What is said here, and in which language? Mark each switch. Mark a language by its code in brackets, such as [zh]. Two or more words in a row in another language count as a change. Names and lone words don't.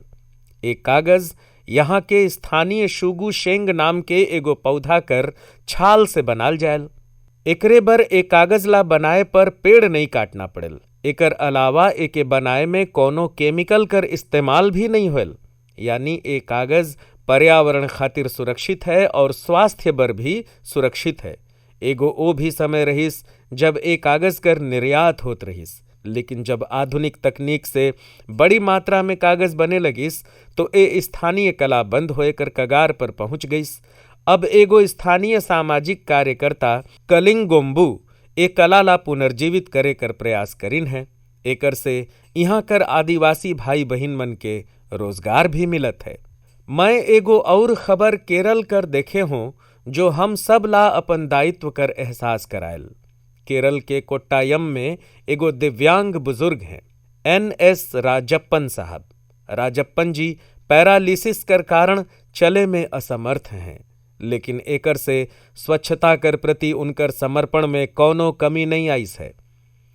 [hne] एक कागज यहाँ के स्थानीय शुगु शेंग नाम के एगो पौधा कर छाल से बनाल जायल। एकरे बर एक कागज ला बनाए पर पेड़ नहीं काटना पड़ेल। एकर अलावा एके बनाए में कोनो केमिकल कर इस्तेमाल भी नहीं होल। यानी ए कागज पर्यावरण खातिर सुरक्षित है और स्वास्थ्य बर भी सुरक्षित है। एगो ओ भी समय रहिस जब ए कागज कर निर्यात होत रहिस। लेकिन जब आधुनिक तकनीक से बड़ी मात्रा में कागज बने लगिस तो ए स्थानीय कला बंद होए कर कगार पर पहुंच गईस। अब एगो स्थानीय सामाजिक कार्यकर्ता कलिंगोम्बू ए कला ला पुनर्जीवित करे कर प्रयास करिन है। एकर से यहाँ कर आदिवासी भाई बहिन मन के रोजगार भी मिलत है। मैं एगो और खबर केरल कर देखे हूँ जो हम सब ला अपन दायित्व कर एहसास करायल। केरल के कोट्टायम में एगो दिव्यांग बुजुर्ग हैं, NS राजप्पन साहब। राजप्पन जी पैरालिसिस कर कारण चले में असमर्थ हैं, लेकिन एकर से स्वच्छता कर प्रति उनकर समर्पण में कौनो कमी नहीं आईस है।